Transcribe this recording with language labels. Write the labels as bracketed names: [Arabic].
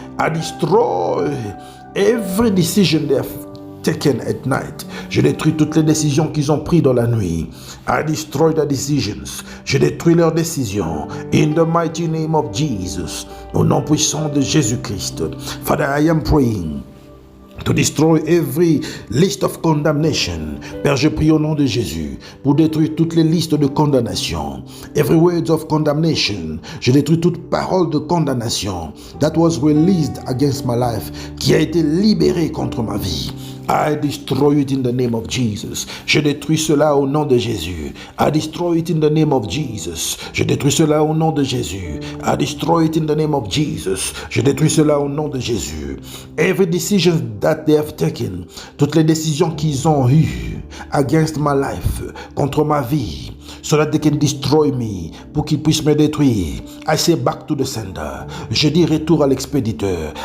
[English] I destroy every decision they have taken at night. [French] Je détruis toutes les décisions qu'ils ont prises dans la nuit. [English] I destroy their decisions. [French] Je détruis leurs décisions. [English] In the mighty name of Jesus. [French] Au nom puissant de Jésus-Christ. [English] Father, I am praying to destroy every list of condemnation. [French] Père, je prie au nom de Jésus pour détruire toutes les listes de condamnation. [English] Every word of condemnation. [French] Je détruis toute parole de condamnation [English] that was released against my life, [French] qui a été libérée contre ma vie. [English] I destroy it in the name of Jesus. [French] Je détruis cela au nom de Jésus. [English] I destroy it in the name of Jesus. [French] Je détruis cela au nom de Jésus. [English] I destroy it in the name of Jesus. [French] Je détruis cela au nom de Jésus. [English] Every decision that they have taken, [French] toutes les décisions qu'ils ont eues [English] against my life, [French] contre ma vie, [English] so that they can destroy me, [French] pour qu'ils puissent me détruire. [English] I say back to the sender. [French] Je dis retour à l'expéditeur.